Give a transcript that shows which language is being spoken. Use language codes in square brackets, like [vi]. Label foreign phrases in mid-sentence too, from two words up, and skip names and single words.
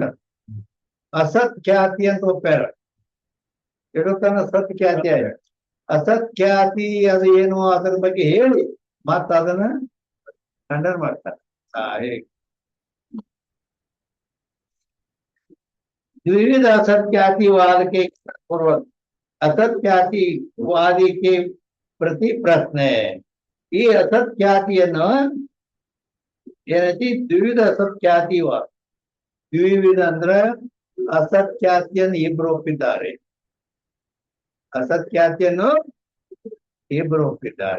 [kn] ಅಸತ್ ಖ್ಯಾತಿ ಅಂತ ಒಪ್ಪ್ಯಾರ, ಇರುತ್ತಾನ ಸತ್ ಖ್ಯಾತಿ ಆಗ. ಅಸತ್ ಖ್ಯಾತಿ ಅದು ಏನು ಅದರ ಬಗ್ಗೆ ಹೇಳಿ ಮತ್ತ ಅದನ್ನ ಖಂಡನ ಮಾಡ್ತಾರೆ. ಹೇಗೆ ವಿವಿಧ [hi] असत्ख्यातिवाद के पूर्वक असत्ख्यातिवादी के [kn] ಪ್ರತಿ ಪ್ರಶ್ನೆ. ಈ ಅಸತ್ಖ್ಯಾತಿಯನ್ನು ಏನೈತಿ ದ್ವಿವಿಧ ಅಸತ್ಖ್ಯಾತಿವಾದ. ದ್ವಿವಿಧ ಅಂದ್ರ ಅಸತ್ಖ್ಯಾತಿಯನ್ನು ಇಬ್ರು ಒಪ್ಪಿದ್ದಾರೆ, ಅಸತ್ಖ್ಯಾತಿಯನ್ನು ಇಬ್ರು ಒಪ್ಪಿದ್ದಾರೆ.